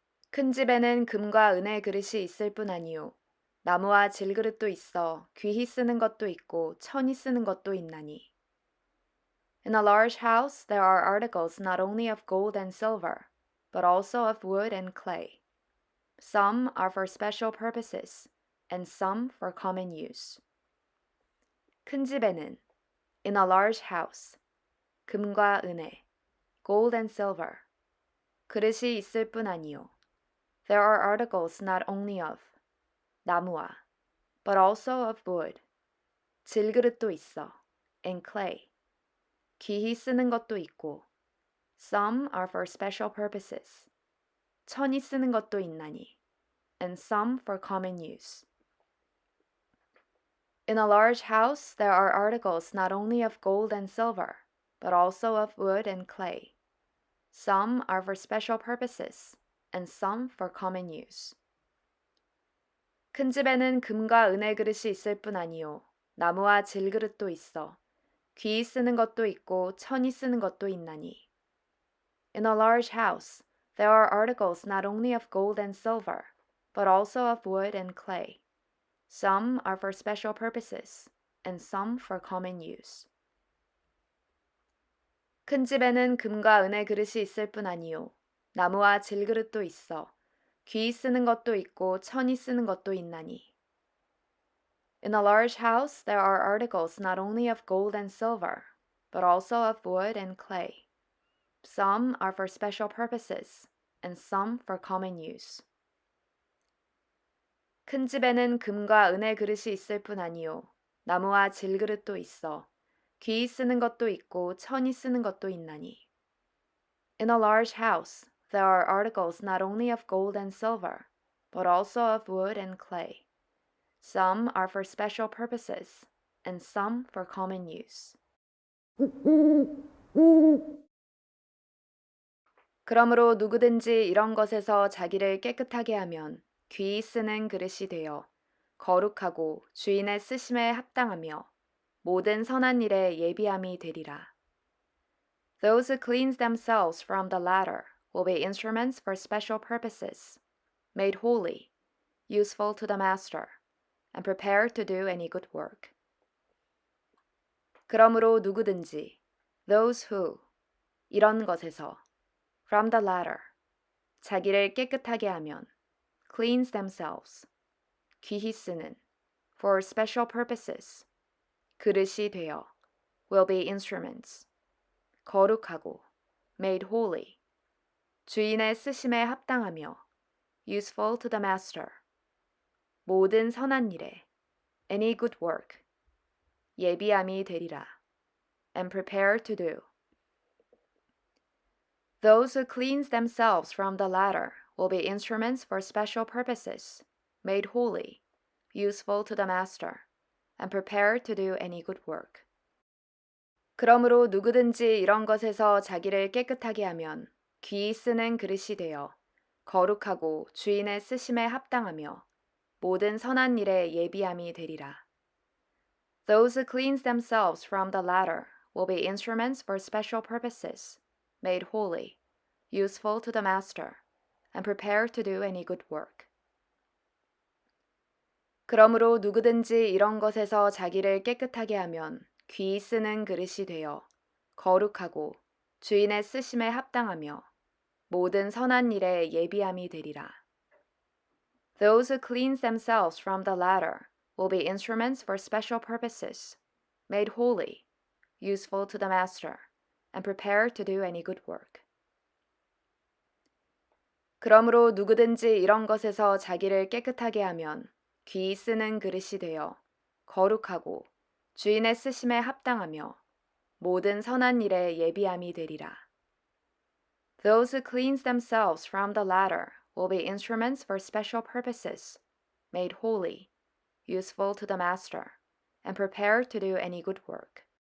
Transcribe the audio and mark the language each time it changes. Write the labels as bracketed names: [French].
[Korean] 큰 집에는 금과 은의 그릇이 있을 뿐 아니요 나무와 질그릇도 있어 귀히 쓰는 것도 있고 천히 쓰는 것도 있나니. [English] In a large house there are articles not only of gold and silver, but also of wood and clay. Some are for special purposes, and some for common use. [Korean] 큰 집에는 [English] in a large house [Korean] 금과 은의 [English] gold and silver [Korean] 그릇이 있을 뿐 아니요 [English] there are articles not only of [Korean] 나무와 [English] but also of wood [Korean] 질그릇도 있어 [English] and clay [Korean] 귀히 쓰는 것도 있고 [English] some are for special purposes [Korean] 천히 쓰는 것도 있나니 [English] and some for common use. In a large house there are articles not only of gold and silver but also of wood and clay. Some are for special purposes and some for common use. [Korean] 큰 집에는 금과 은의 그릇이 있을 뿐 아니요 나무와 질그릇도 있어 귀히 쓰는 것도 있고 천히 쓰는 것도 있나니. [English] In a large house there are articles not only of gold and silver, but also of wood and clay. Some are for special purposes, and some for common use. [Korean] 큰 집에는 금과 은의 그릇이 있을 뿐 아니요 나무와 질그릇도 있어 귀히 쓰는 것도 있고 천히 쓰는 것도 있나니. [English] In a large house there are articles not only of gold and silver, but also of wood and clay. Some are for special purposes, and some for common use. [Korean] 큰 집에는 금과 은의 그릇이 있을 뿐 아니요 나무와 질그릇도 있어 귀히 쓰는 것도 있고 천히 쓰는 것도 있나니. [English] In a large house there are articles not only of gold and silver, but also of wood and clay. Some are for special purposes, and some for common use. [Korean] 그러므로 누구든지 이런 것에서 자기를 깨끗하게 하면 귀히 쓰는 그릇이 되어 거룩하고 주인의 쓰심에 합당하며 모든 선한 일에 예비함이 되리라. [English] Those who cleanse themselves from the latter will be instruments for special purposes, made holy, useful to the master, and prepared to do any good work. [Korean] 그러므로 누구든지 [English] those who [Korean] 이런 것에서 [English] from the latter [Korean] 자기를 깨끗하게 하면 [English] cleanse themselves [Korean] 귀히 쓰는 [English] for special purposes [Korean] 그릇이 되어 [English] will be instruments [Korean] 거룩하고 [English] made holy [Korean] 주인의 쓰심에 합당하며 [English] useful to the master [Korean] 모든 선한 일에 [English] any good work [Korean] 예비함이 되리라 [English] and prepared to do. Those who cleanse themselves from the latter will be instruments for special purposes, made holy, useful to the master, and prepared to do any good work. [Korean] 그러므로 누구든지 이런 것에서 자기를 깨끗하게 하면 귀히 쓰는 그릇이 되어 거룩하고 주인의 쓰심에 합당하며 모든 선한 일에 예비함이 되리라. [English] Those who cleanse themselves from the latter will be instruments for special purposes, made holy, useful to the master, and prepared to do any good work. [Korean] 그러므로 누구든지 이런 것에서 자기를 깨끗하게 하면 귀히 쓰는 그릇이 되어 거룩하고 주인의 쓰심에 합당하며 모든 선한 일에 예비함이 되리라. [English] Those who cleanse themselves from the latter will be instruments for special purposes, made holy, useful to the master, and prepared to do any good work. [Korean] 그러므로 누구든지 이런 것에서 자기를 깨끗하게 하면 귀히 쓰는 그릇이 되어 거룩하고 주인의 쓰심에 합당하며 모든 선한 일에 예비함이 되리라. [English] Those who cleanse themselves from the latter will be instruments for special purposes, made holy, useful to the master, and prepared to do any good work.